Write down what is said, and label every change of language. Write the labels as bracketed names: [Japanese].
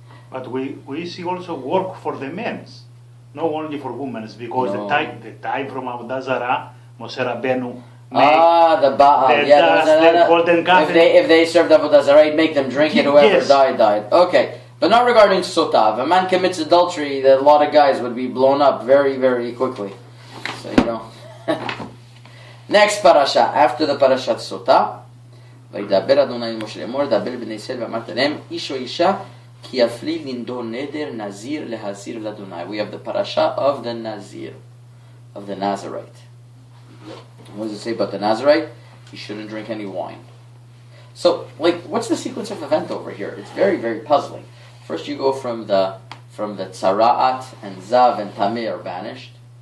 [English] But we see also work for the men, not only for women, because the time from Avodah Zarah, Moshe Rabbeinu made the Baal. the golden calf. If they served Avodah Zarah, he'd make them drink it. Whoever Yes. died. Okay, but not regarding sotav. If a man commits adultery, a lot of guys would be blown up very, very quickly. So Next parasha, after the parashat sota, [Hebrew] וידבר אדוני אל משה לאמור, דבר בני ישראל ואמרת להם, איש או אישה כי יפלי לנדור נדר נזיר להזיר לאדוני. [English] We have the parasha of the Nazir, of the Nazarite. What does it say about the Nazarite? He shouldn't drink any wine. So, what's the sequence of event over here? It's very, very puzzling. First, you go from the Tzara'at and Zav and Tameh are banished.